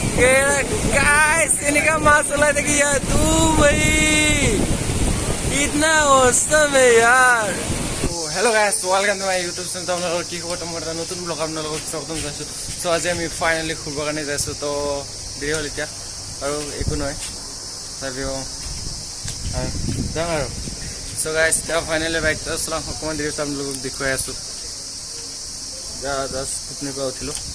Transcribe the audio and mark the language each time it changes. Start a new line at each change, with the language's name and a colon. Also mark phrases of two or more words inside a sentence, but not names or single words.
Hindi: गाइस इनका माशाल्लाह देखिए यार तू भाई इतना औसम है यार।
English: hello guys welcome to my YouTube channel.
Assamese: আপোনালোকৰ কি খবৰ? তোমাৰ এটা নতুন ব্লগ আপোনালোকক স্বাগতম জনাইছোঁ। সো আজি আমি ফাইনালি ঘূৰিব কাৰণে যাইছোঁ। তো দেৰি হ'ল এতিয়া আৰু একো নহয় তথাপিও যাম আৰু।
English: so guys
Assamese: এতিয়া ফাইনালি বাইকটো চলাম অকণমান দেৰি হৈছে আপোনালোকক দেখুৱাই আছোঁ। জাষ্ট টোপনিৰ পৰা উঠিলোঁ।